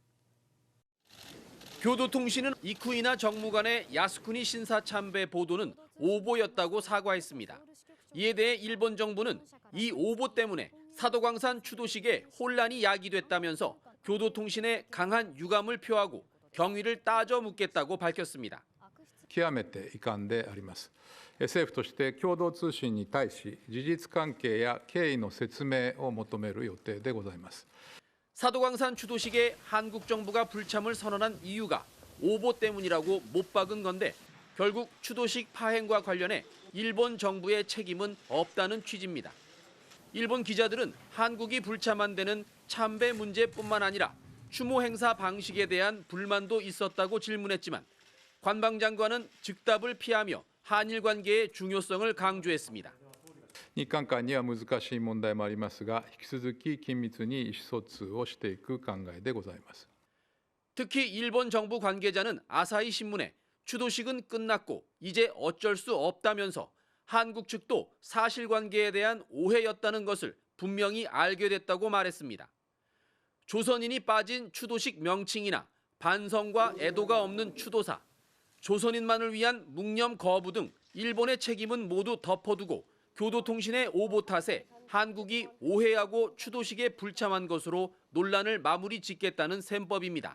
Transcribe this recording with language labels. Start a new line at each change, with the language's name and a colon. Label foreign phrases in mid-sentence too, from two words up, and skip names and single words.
Korean: 교도통신은 이쿠이나 정무관의 야스쿠니 신사 참배 보도는 오보였다고 사과했습니다. 이에 대해 일본 정부는 이 오보 때문에 사도광산 추도식에 혼란이 야기됐다면서 교도통신에 강한 유감을 표하고 경위를 따져 묻겠다고 밝혔습니다.
Japanese: 極めて遺憾であります。政府として共同通信に対し事実関係や経緯の説明を求める予定でございます。
Korean: 사도광산 추도식에 한국 정부가 불참을 선언한 이유가 오보 때문이라고 못 박은 건데 결국 추도식 파행과 관련해 일본 정부의 책임은 없다는 취지입니다. 일본 기자들은 한국이 불참한 데는 참배 문제뿐만 아니라 추모 행사 방식에 대한 불만도 있었다고 질문했지만 관방장관은 즉답을 피하며 한일 관계의 중요성을 강조했습니다.
Japanese: 日韓間には難しい問題もありますが、引き続き緊密に意思疎通をしていく考えでございます。
Korean: 특히 일본 정부 관계자는 아사히 신문에 추도식은 끝났고 이제 어쩔 수 없다면서 한국 측도 사실관계에 대한 오해였다는 것을 분명히 알게 됐다고 말했습니다. 조선인이 빠진 추도식 명칭이나 반성과 애도가 없는 추도사, 조선인만을 위한 묵념 거부 등 일본의 책임은 모두 덮어두고 교도통신의 오보 탓에 한국이 오해하고 추도식에 불참한 것으로 논란을 마무리 짓겠다는 셈법입니다.